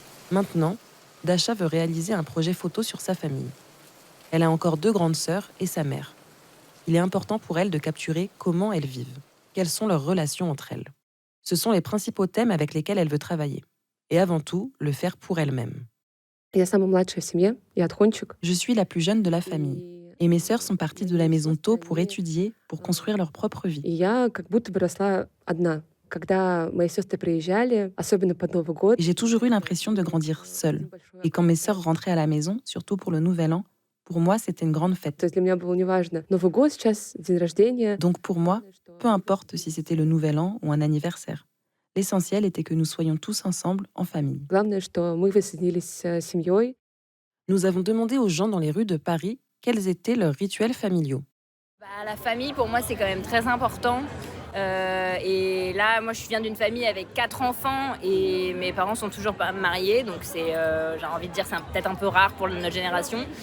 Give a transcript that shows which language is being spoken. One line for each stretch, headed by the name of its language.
French: Maintenant, Dasha veut réaliser un projet photo sur sa famille. Elle a encore 2 grandes sœurs et sa mère. Il est important pour elle de capturer comment elles vivent, quelles sont leurs relations entre elles. Ce sont les principaux thèmes avec lesquels elle veut travailler. Et avant tout, le faire pour elle-même.
Russian: Я самая младшая в семье, я отхончик.
French: Je suis la plus jeune de la famille. Et mes sœurs sont parties de la maison tôt pour étudier, pour construire leur propre vie.
Russian: И я как будто бы росла одна. Когда мои сестры приезжали, особенно под Новый год.
French: Et j'ai toujours eu l'impression de grandir seule. Et quand mes sœurs rentraient à la maison, surtout pour le Nouvel An, pour moi, c'était une grande fête.
Russian: То есть для меня было неважно, Новый год сейчас, день rождения.
French: Donc pour moi, peu importe si c'était le Nouvel An ou un anniversaire. L'essentiel était que nous soyons tous ensemble, en famille.
Russian: Главное, что мы воссоединились семьей.
French: Nous avons demandé aux gens dans les rues de Paris quels étaient leurs rituels familiaux. La famille, pour moi, c'est quand même très important. Et là, moi, je viens d'une famille avec 4 enfants et mes parents sont toujours pas mariés, donc c'est, j'ai envie de dire, c'est peut-être un peu rare pour notre génération.